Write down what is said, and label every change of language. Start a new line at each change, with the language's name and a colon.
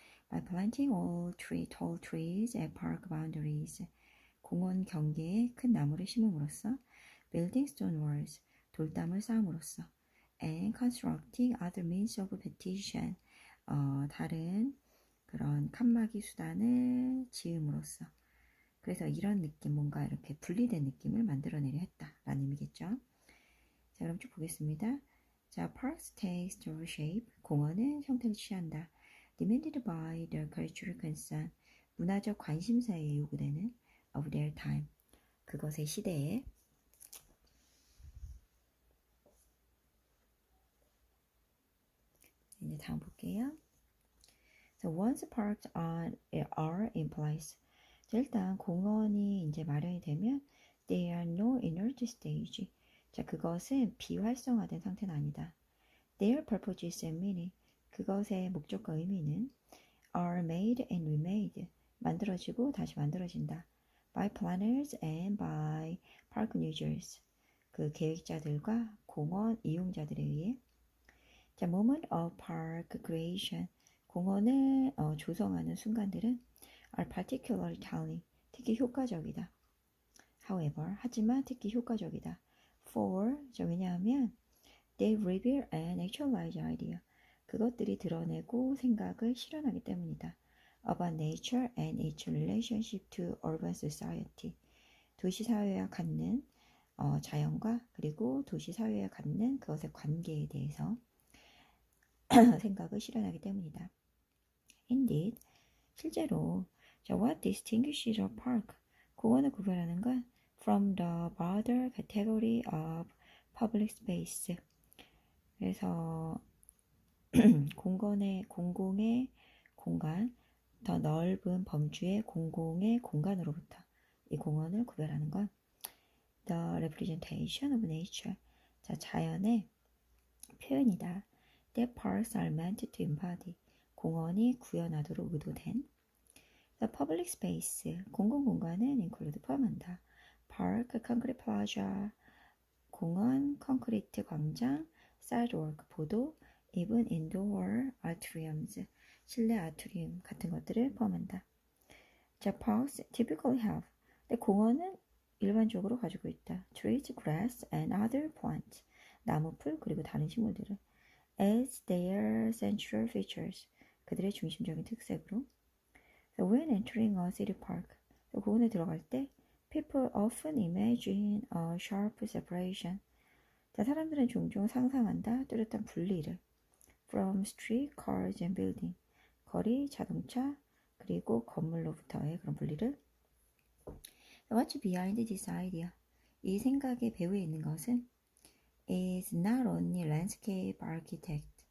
English: By planting all tall trees at park boundaries,
Korean: 공원 경계에 큰 나무를 심음으로써
English: building stone walls,
Korean: 돌담을 쌓음으로써
English: and constructing other means of petition,
Korean: 다른 그런 칸막이 수단을 지음으로써 그래서 이런 느낌 뭔가 이렇게 분리된 느낌을 만들어내려 했다라는 의미겠죠. 자 그럼 쭉 보겠습니다. 자
English: parks takes the shape,
Korean: 공원은 형태를 취한다.
English: demanded by the cultural concern,
Korean: 문화적 관심사에 요구되는
English: of their time,
Korean: 그것의 시대에. 이제 다음 볼게요.
English: So once parks are in place,
Korean: 자, 일단 공원이 이제 마련이 되면
English: they are no inert stage.
Korean: 자, 그것은 비활성화된 상태는 아니다.
English: Their purposes and meaning,
Korean: 그것의 목적과 의미는
English: are made and remade,
Korean: 만들어지고 다시 만들어진다.
English: By planners and by park users,
Korean: 그 계획자들과 공원 이용자들에 의해.
English: 자, moment of park creation,
Korean: 공원을 조성하는 순간들은
English: are particularly telling,
Korean: 특히 효과적이다.
English: However,
Korean: 하지만 특히 효과적이다.
English: For,
Korean: 왜냐하면
English: they reveal and actualize idea,
Korean: 그것들이 드러내고 생각을 실현하기 때문이다.
English: About nature and its relationship to urban society,
Korean: 도시 사회와 갖는 자연과 그리고 도시 사회와 갖는 그것의 관계에 대해서 생각을 실현하기 때문이다.
English: Indeed,
Korean: 실제로
English: what distinguishes a park,
Korean: 공원을 구별하는 건
English: from the broader category of public space,
Korean: 그래서 공공의 공간, 더 넓은 범주의 공공의 공간으로부터 이 공원을 구별하는 건
English: the representation of nature,
Korean: 자, 자연의 표현이다.
English: That parks are meant to embody,
Korean: 공원이 구현하도록 의도된.
English: The public space,
Korean: 공공공간은
English: include
Korean: 포함한다.
English: Park, concrete plaza,
Korean: 공원, 콘크리트 광장,
English: sidewalk,
Korean: 보도,
English: even indoor atriums,
Korean: 실내 아트리움 같은 것들을 포함한다. 자,
English: parks typically have,
Korean: 공원은 일반적으로 가지고 있다.
English: trees, grass, and other plants,
Korean: 나무, 풀, 그리고 다른 식물들을
English: as their central features,
Korean: 그들의 중심적인 특색으로.
English: So when entering a city park,
Korean: 공원에 들어갈 때
English: people often imagine a sharp separation.
Korean: 자, 사람들은 종종 상상한다 뚜렷한 분리를
English: from street, cars and building,
Korean: 거리, 자동차, 그리고 건물로부터의 그런 분리를.
English: What's behind this idea?
Korean: 이 생각의 배후에 있는 것은
English: is not only landscape architect.